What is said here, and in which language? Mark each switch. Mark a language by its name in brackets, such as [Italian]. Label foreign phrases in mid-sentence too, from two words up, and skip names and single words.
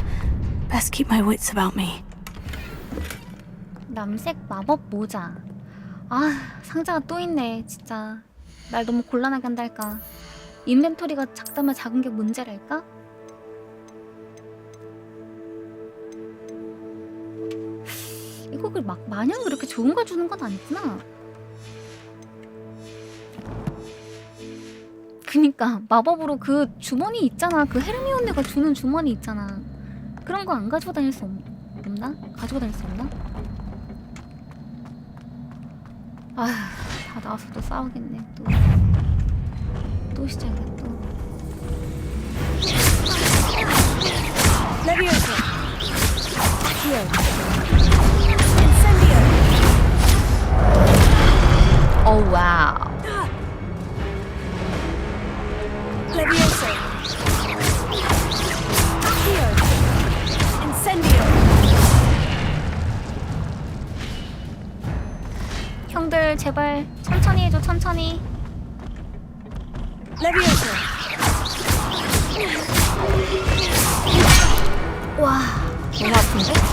[English] Best keep my wits about me. [Korean] 남색 마법 모자. 아, 상자가 또 있네, 진짜. 날 너무 곤란하게 한달까. 인벤토리가 작다면 작은 게 문제랄까? 이거 막 마냥 그렇게 좋은 걸 주는 건 아니구나. 그니까 마법으로 그 주머니 있잖아. 그 헤르미온느가 주는 주머니 있잖아. 그런 거 안 가지고 다닐 수 없나? 가지고 다닐 수 없나? 아휴, 다 나와서 또 싸우겠네. 또 시작이야 또. Leviosa. [English] Here. Incendio. [Korean] 오 와우. Leviosa. [English] Here. Incendio. [Korean] 형들 제발 천천히 해줘. 천천히. Leviosa. 와, 너무 아픈데?